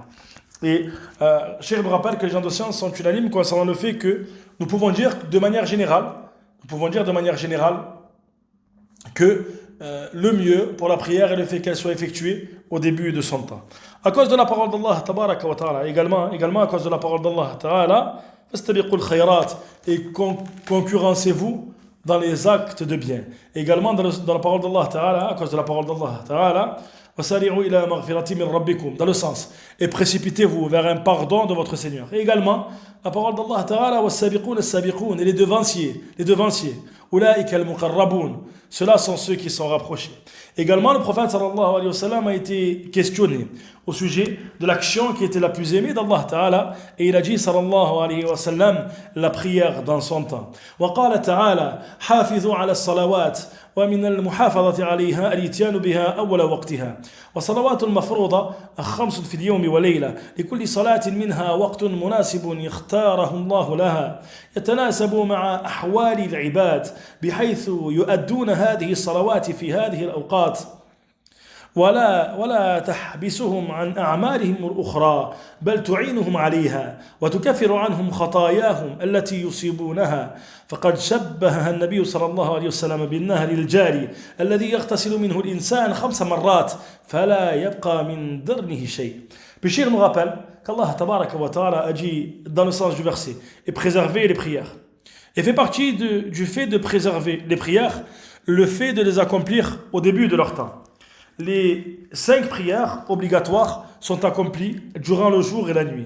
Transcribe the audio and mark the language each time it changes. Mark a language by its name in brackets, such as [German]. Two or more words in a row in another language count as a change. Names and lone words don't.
[French] Et Cheikh nous rappelle que les gens de science sont unanimes concernant le fait que nous pouvons dire de manière générale que le mieux pour la prière est le fait qu'elle soit effectuée au début de son temps. À cause de la parole d'Allah [Arabic] تبارك وتعالى, [French] également à cause de la parole d'Allah ta'ala, [Arabic] فاستبقوا الخيرات, [French] et concurrencez-vous dans les actes de bien. Également dans la parole d'Allah ta'ala, à cause de la parole d'Allah ta'ala, [Arabic] وسارعوا إلى مغفرة من ربكم, [French] dans le sens, et précipitez-vous vers un pardon de votre Seigneur. Et également la parole d'Allah ta'ala, [Arabic] والسابقون السابقون, [French] et les devanciers, [Arabic] أولئك المقربون, [French] ceux-là sont ceux qui sont rapprochés. Également, le prophète [Arabic] صلى الله عليه وسلم [French] a été questionné au sujet de l'action qui était la plus aimée d'Allah Ta'ala, et il a dit [Arabic] صلى الله عليه وسلم [French] la prière dans son temps. [Arabic] وقال تعالى حافظوا على الصلوات ومن المحافظة عليها الإتيان بها أول وقتها والصلوات المفروضة خمس في اليوم والليلة لكل صلاة منها وقت مناسب يختاره الله لها يتناسب مع أحوال العباد بحيث يؤدون هذه الصلوات في هذه الأوقات ولا تحبسهم عن أعمالهم الأخرى بل تعينهم عليها وتكفر عنهم خطاياهم التي يصيبونها فقد شبهها النبي صلى الله عليه وسلم بالنهر الجاري الذي يغتسل منه الإنسان 5 مرات فلا يبقى من درنه شيء. [French] Puis Cheikh nous rappelle qu'Allah [Arabic] تبارك وتعالى [French] a dit dans le sens du verset, et préserver les prières. Et fait partie du fait de préserver les prières, le fait de les accomplir au début de leur temps. Les 5 prières obligatoires sont accomplies durant le jour et la nuit.